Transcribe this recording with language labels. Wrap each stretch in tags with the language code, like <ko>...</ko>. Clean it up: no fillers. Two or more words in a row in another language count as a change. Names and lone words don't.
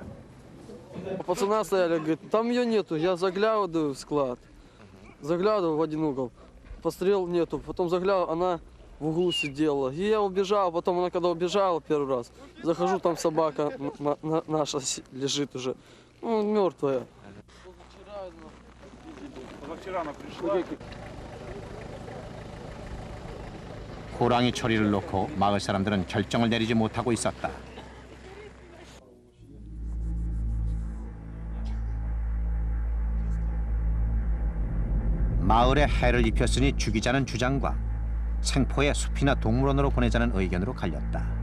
<ru>Пацана стояли, говорит, там ее нету. Я заглядываю в склад, заглядываю в один угол, пострел нету. Потом заглядываю, она в углу сидела. И я убежал, потом она когда убежала первый раз, захожу, там собака наша лежит уже, мертвая. Вчера она пришла.</ru> <ko>호랑이 처리를 놓고 마을 사람들은 결정을 내리지 못하고 있었다. 마을에 해를 입혔으니 죽이자는 주장과 생포에 숲이나 동물원으로 보내자는 의견으로 갈렸다.</ko>